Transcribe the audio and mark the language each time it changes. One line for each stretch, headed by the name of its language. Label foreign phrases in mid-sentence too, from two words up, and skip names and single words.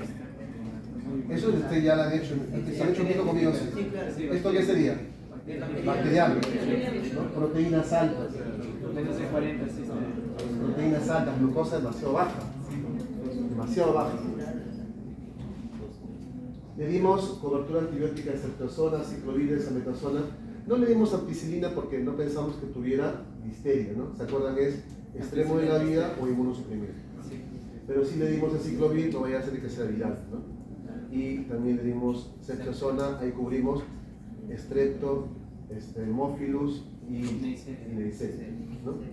Spanish: Eso ustedes ya lo han hecho, se han hecho un poco conmigo. Sí, claro. ¿Esto qué sería? Bacteriano, ¿no? Proteínas altas. Menos de 40, sí. Proteínas altas, glucosa demasiado baja. Demasiado baja. Le dimos cobertura antibiótica de ceftriaxona, ciclovir, desametasona. No le dimos ampicilina porque no pensamos que tuviera listeria, ¿no? ¿Se acuerdan? Es extremo de la vida o inmunosuprimido. Pero sí le dimos el ciclovir, no vaya a ser que sea viral, ¿no? Y también le dimos ceftriaxona, ahí cubrimos estrepto, hemófilus y Neisseria, ¿no?